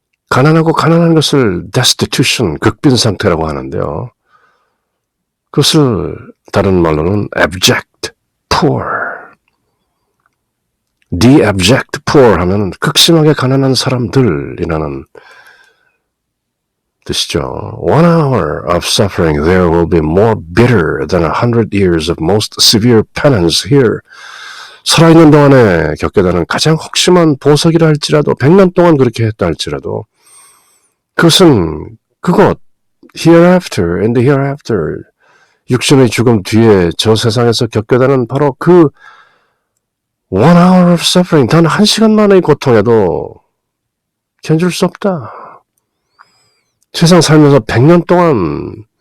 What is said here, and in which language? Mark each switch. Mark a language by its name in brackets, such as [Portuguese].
[Korean] 가난한 것을 destitution, 극빈 상태라고 하는데요. 그것을 다른 말로는 [English] abject poor, the abject poor [Korean] 하면 극심하게 가난한 사람들이라는 뜻이죠. [English] 1 hour of suffering there will be more bitter than 100 years of most severe penance here. [Korean] 살아있는 동안에 겪게 되는 가장 혹심한 보석이라 할지라도 100년 동안 그렇게 했다 할지라도 그것은 그것 hereafter, [English] in the hereafter, [Korean] 육신의 죽음 뒤에 저 세상에서 겪게 되는 바로 그 [English] 1 hour of suffering, [Korean] 단 1시간만의 고통에도 견줄 수 없다. 세상 살면서 100년 동안